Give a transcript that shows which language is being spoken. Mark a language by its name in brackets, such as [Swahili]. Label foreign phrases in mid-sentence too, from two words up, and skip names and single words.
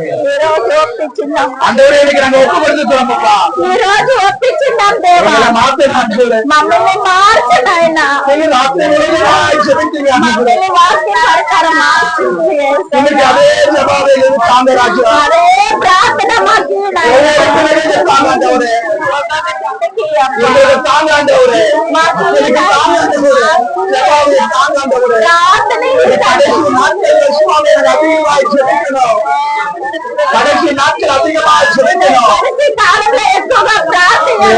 [Tamil] ஆண்டவரே இன்னைக்கு நாங்க ஒப்பு கொடுத்துக்கிறோம் அப்பா. [Telugu] ఈ రోజు ఒప్పించున్నాం దేవా. మమ్మల్ని మార్చు నాయనా. మమ్మల్ని వాక్యం ప్రకారం మార్చు యేసయ్యా. [Tamil] அதே ஜெபாவை தாங்க ராஜா. [Telugu] అదే ప్రార్థన మాకు [Tamil] தாங்க ஆண்டவரே. தாங்க ஆண்டவரே. [Telugu] మాకు [Tamil] தாங்க ஆண்டவரே. ஜெபாவை தாங்க ஆண்டவரே. [Telugu] ప్రార్థన [Tamil] கடைசி நாட்கள் அதிகமாக ஜெபிக்கணும். [Telugu] కடைసి కాలంలో ఎక్కువగా ప్రార్థించాలి.